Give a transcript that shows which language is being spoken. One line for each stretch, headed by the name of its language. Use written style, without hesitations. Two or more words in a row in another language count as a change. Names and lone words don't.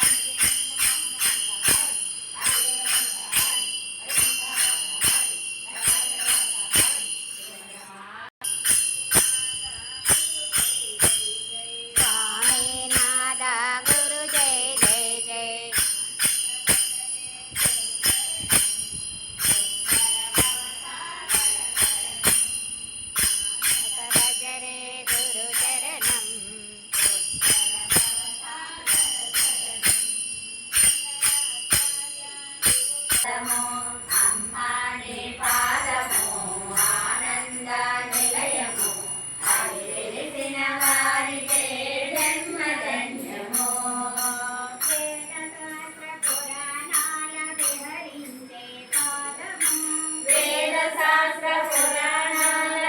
Sanskrit: स्वामीनादा गुरु जय जय जय भजरे गुरु चरणं
Telugu: అమ్మాని పాదము ఆనంద నిలయము అది తెలిసిన వారికే జన్మధన్యము వేదశాస్త్ర పురాణాల విహరించే పాదము వేదశాస్త్ర పురాణాల